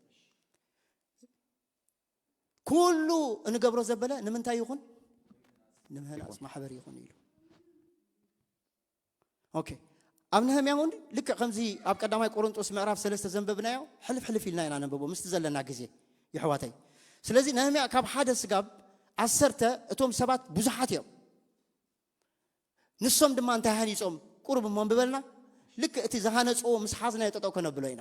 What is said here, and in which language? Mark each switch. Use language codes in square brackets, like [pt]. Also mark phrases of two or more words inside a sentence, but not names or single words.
[ti] ኩሉ እንገብሮ ዘበለ ንምንታይ ይኹን ንምህናጽ ማሕበር ይኹን ኢሉ ኦኬ ኣብ ነህምያ ወንድ ልክ ከምዚ ኣብ ቀዳማይ ቆሮንጦስ ምዕራፍ 3 ዘንበብናዮ ሕልፍ ኢልና ኢና ነንበቦ ምስቲ ዘለና ግዜ ይሕዋተይ ስለዚ ነህምያ ካብ ሓደ ስጋብ 10 እቶም ሰባት ብዙሓት እዮም ንሶም ድማ እንታይ ሃኒጾም ቁርብ መንበበልና ልክ እቲ ዝሃነጽዎ ምስ ሓዝና የጠጠው ከነብሎ ኢና